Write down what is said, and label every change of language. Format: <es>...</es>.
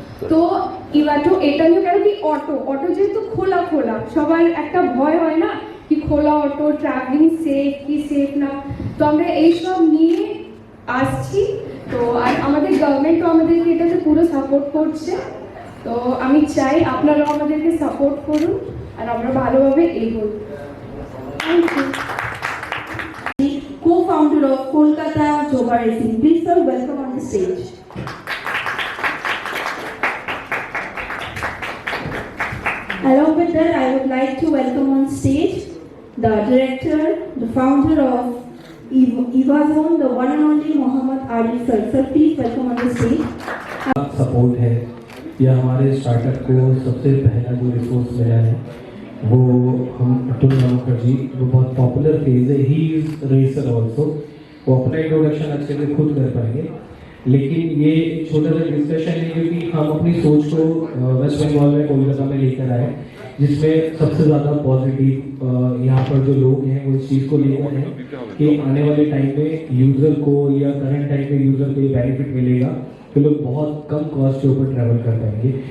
<bn>তো ইভাটো এটা নিয়ে, কেন কি অটো যেহেতু খোলা সবার একটা ভয় হয় না কি খোলা অটো ট্রাভেলিং সেফ কি সেফ না, তো আমরা এইসব নিয়ে আসছি। তো আর আমাদের গভর্নমেন্টও আমাদেরকে এটাতে পুরো সাপোর্ট করছে। তো আমি চাই আপনারাও আমাদেরকে সাপোর্ট করুন আর আমরা ভালোভাবে এগোই।</bn> <en>Thank you. Co-founder of Kolkata Joga Racing. Please sir, welcome on the stage. Along with that, I would like to welcome on stage the director, the founder of Evazone, the one and only Mohammad Adil sir. Sir, please welcome on the stage.</en> <hi>Support है या हमारे startup को सबसे पहला जो resource मिला है वो हम अतुल नामकर जी, वो बहुत पॉपुलर फेज है,</hi> <en>He is racer also.</en> <hi>वो अपना इंट्रोडक्शन अच्छे से खुद कर पाएंगे, लेकिन ये एक छोटा सा डिस्कशन है क्योंकि हम अपनी सोच को वेस्ट बंगाल में कोलकाता में लेकर आए, जिसमें सबसे ज़्यादा पॉजिटिव यहाँ पर जो लोग हैं वो इस चीज़ को लेकर हैं कि आने वाले टाइम में यूज़र को या करंट टाइम में यूज़र को ये बेनिफिट मिलेगा तो लोग बहुत कम कॉस्ट के ऊपर ट्रैवल कर पाएंगे।</hi>